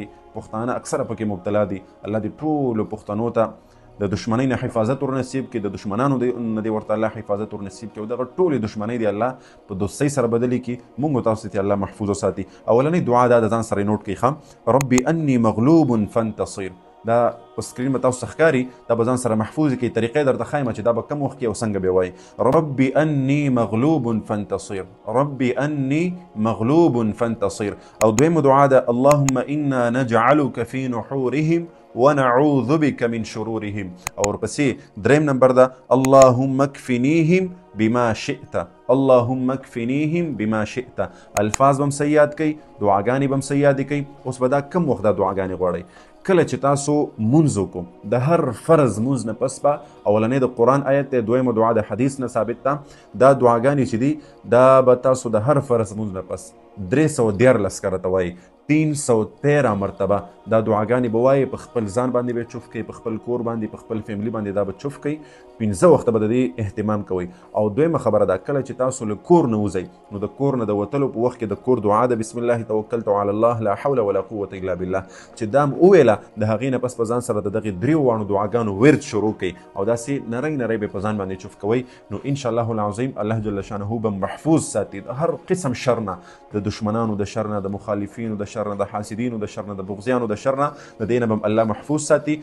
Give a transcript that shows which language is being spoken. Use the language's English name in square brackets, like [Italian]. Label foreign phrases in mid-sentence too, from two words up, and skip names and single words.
[Pashto] پښتانه اکثره پکې مبتلا دي. الله دې ټولو پښتنو ته د دشمنۍ نه حفاظت ورنصیب کړي، د دشمنانو نه دې ورته الله حفاظت ورنصیب کړي او دغه ټولې دشمنۍ دې الله په دوستۍ سره بدلې کړي، موږ او تاسو ته الله محفوظ وساتي. اولنۍ دعا دا د ځان سره نوټ کړئ ښه، [Arabic] ربي انی مغلوب فانتصر. [Pashto] دا په سکرین به تاسو ښکاري، دا به ځان سره محفوظ کړئ. طریقې درته ښایم چې دا به کم وخت کې او څنګه به وایي. [Arabic] ربي انی مغلوب فانتصر، ربي انی مغلوب فانتصر. [Pashto] او دویمه دعا ده، [Arabic] اللهم انا نجعلك في نحورهم ونعوذ بك من شرورهم. [Pashto] او ورپسې 3 نمبر ده، [Arabic] اللهم اكفنيهم بما شئت، اللهم اكفنيهم بما شئت. [Pashto] الفاظ بم سیاد کوي، دعاګانې بم سیاد کوي. اوس به دا کم وخت دا دعاګانې غواړئ. کله چې تاسو مونځ وکړو، د هر فرض مونځ نه پس به اولنۍ د قرآن آیت دی، دویمه دعا د حدیث نه ثابت ده. دا دعاګانې چې دي دا به تاسو د هر فرض مونځ نه پس 314 کره ته وایي، 313 مرتبه دا دعاګانې به وایي. په خپل ځان باندې به چوف کوئ، په خپل کور باندې، په خپل فیملی باندې دا به چوف کوئ. 15 وخته به د دې اهتمام کوئ. او دویمه خبره ده، کله چې تاسو له کور نه وځئ، نو د کور نه د وتلو په وخت کې د کور دعا ده، [Arabic] بسم الله توکلت علی الله لا حول ولا قوة الا بالله، [Pashto] چې دا م وویله، د هغې نه پس په ځان سره د دغې 3 دعاګانو ورد شروع کړئ او داسې نری به په ځان باندې چوف کوئ. نو [Arabic] انشاءالله العظیم الله جل شانه [Pashto] به محفوظ ساتي د هر قسم شر نه، د دشمنانو د شر نه، د مخالفینو د شر نه، د حاسدینو د شر نه، د بغضیانو د شر نه، د دې نه به الله محفوظ ساتي.